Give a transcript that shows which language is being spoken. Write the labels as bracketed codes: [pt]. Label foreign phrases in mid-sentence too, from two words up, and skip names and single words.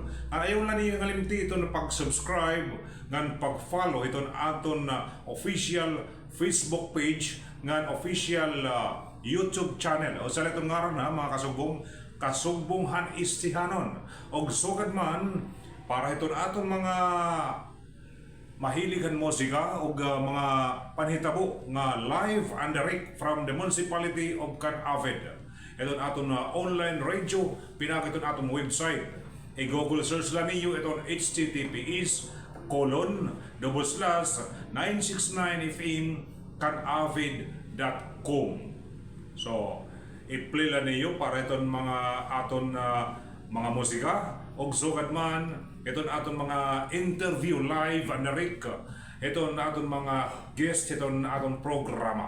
[war] Ayaw lang niyo ngalimti ito na pag-subscribe, ngan pag-follow ito aton na official Facebook page, ngan official YouTube channel. O sa itong ngaron na mga kasugbong, Kasugbonghan Istihanon. O sugad man, para ito aton mga mahiligan musika o mga panhitabo nga [en] live and direct from the municipality of Canavid. [war] Ito aton na online radio, pinakiton aton website. I-google search lang niyo itong https://969fm.canavid.com. So, i-play lang niyo para itong mga aton mga musika o sugad man iton aton mga interview [en] live and direct, [war] iton aton mga guest, iton aton programa.